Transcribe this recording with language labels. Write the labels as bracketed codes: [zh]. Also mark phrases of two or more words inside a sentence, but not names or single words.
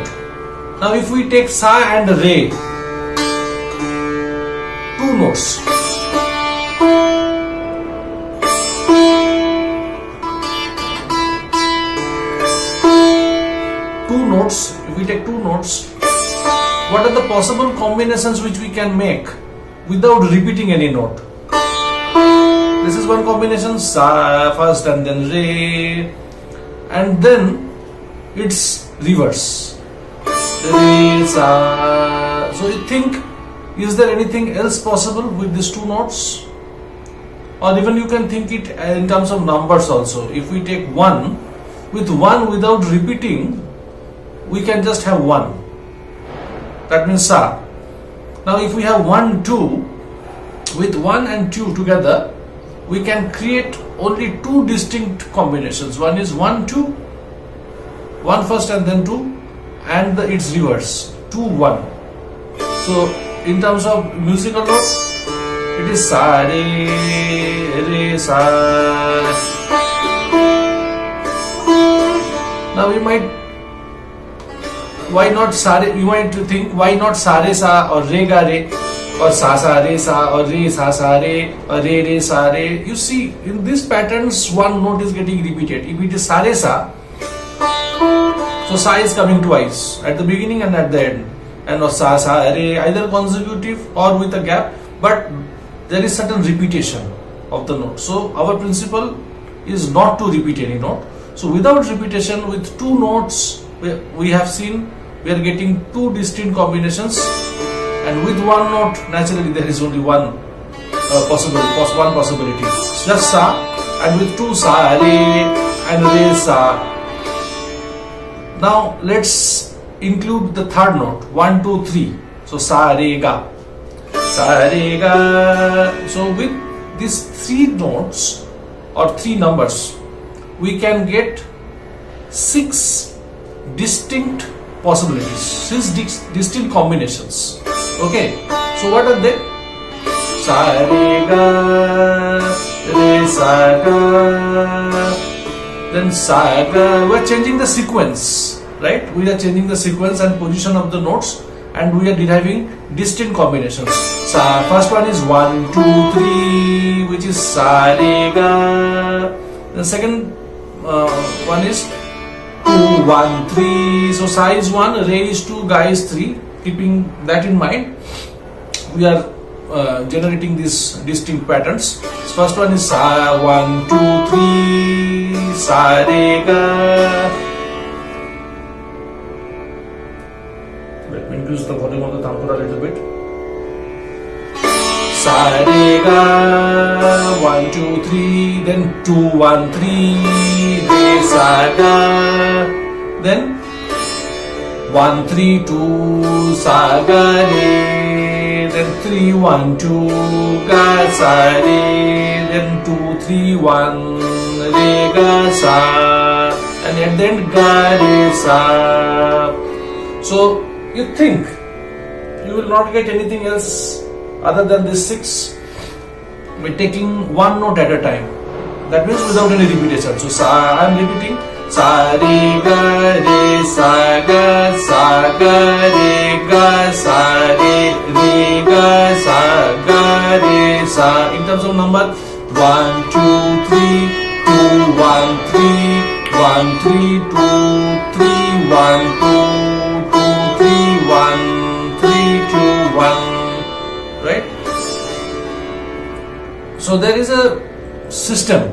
[en] Now if we take sa and re, two notes, if we take two notes, what are the possible combinations which we can make without repeating any note? This is one combination, sa first and then re, and then it's reverse, re, sa. So you think, is there anything else possible with these two notes? Or even you can think it in terms of numbers also. If we take one, with one without repeating, we can just have one. That means sa. Now if we have 1, 2, with 1 and 2 together, we can create only two distinct combinations. One is 1, 2, 1 first and then 2, and its reverse, 2, 1. So in terms of musical notes, it is sa, re, sa. Now we might, why not sa re? You might think, why not sa re sa or re ga re, or sa re sa or re sa re or re sa re? You see, in these patterns one note is getting repeated. If it is sa re sa, so sa is coming twice, at the beginning and at the end, and sa re, either consecutive or with a gap, but there is certain repetition of the note. So our principle is not to repeat any note. So without repetition, with two notes, we have seen we are getting two distinct combinations, and with one note, naturally there is only one possibility, just sa and with two sa re and re sa. Now let's include the third note, 1, 2, 3. So sa re ga, sa re ga. So with these three notes or three numbers, we can get 6 distinct possibilities, 6 distinct combinations. Okay, so what are they? Sa re ga, re sa ga, then sa ga. We are changing the sequence, right? We are changing the sequence and position of the notes, and we are deriving distinct combinations. Sa, first one is 1, 2, 3, which is sa re ga. The second one is 2, 1, 3. So sa is 1, re is 2, ga is 3. Keeping that in mind, we are generating these distinct patterns. First one is sa, 1, 2, 3, sa re ga. Let me increase the volume of the tambura a little bit. Sa re ga, 1, 2, 3, then 2, 1, 3, re sa ga, then 1, 3, 2, sa ga re, then 3, 1, 2, ga sa re, then 2, 3, 1, re ga sa, and at the end ga re sa. So you think you will not get anything else other than this 6 by taking one note at a time. That means without any repetition. So sa, I am repeating sa re ga re sa ga re ga sa re ga sa ga re sa. In terms of number, 1, 2, 3, 2, 1, 3, 1, 3, 2, 3, 1, 2, 2, 3, 1, 3, 2, 1. Right? So there is a system.